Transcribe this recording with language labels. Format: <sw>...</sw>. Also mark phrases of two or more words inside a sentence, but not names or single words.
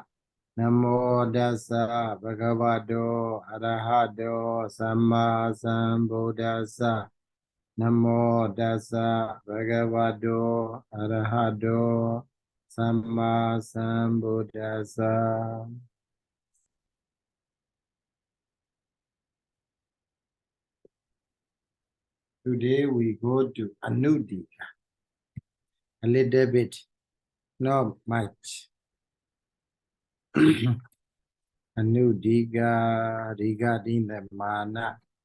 <pi>Namo Dasa Bhagavato Arahato Samma Sambuddhassa. Namo Dasa Bhagavato Arahato Samma Sambuddhassa.</pi> <en>Today we go to Anudika. A little bit, not much. Anudika regarding the mana.</en>